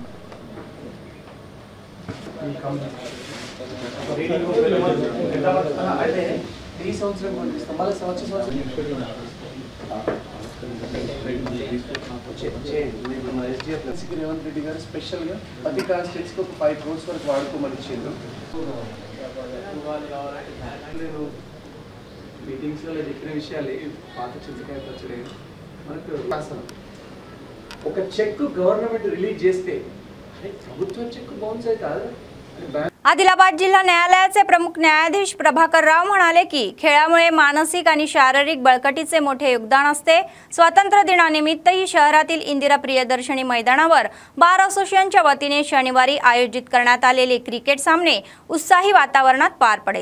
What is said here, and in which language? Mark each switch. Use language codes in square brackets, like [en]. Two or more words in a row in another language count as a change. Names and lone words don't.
[te] రేవంత్ రెడ్డి గారు స్పెషల్గా ప్రతి కాన్స్టిట్యూన్సీకి ఒక 5 crores వరకు వాడుకోమని ఇచ్చిండ్రు। నేను మీటింగ్స్లో చెప్పిన విషయాలు పాత చింతకాయ పచ్చడి మనకు ఒక చెక్ గవర్నమెంట్ రిలీజ్ చేస్తే ప్రభుత్వం చెక్ బౌన్స్ అవుతుంది। [mr] आदिलाबाद जिल्हा न्यायालयाचे प्रमुख न्यायाधीश प्रभाकर राव म्हणाले की खेळामुळे मानसिक आणि शारीरिक बळकटीचे मोठे योगदान असते। स्वातंत्र्य दिनानिमित्तही शहरातील इंदिरा प्रियदर्शनी मैदानावर बार असोसिएशनच्या वतीने शनिवारी आयोजित करण्यात आलेले क्रिकेट सामने उत्साही वातावरणात पार पडेल।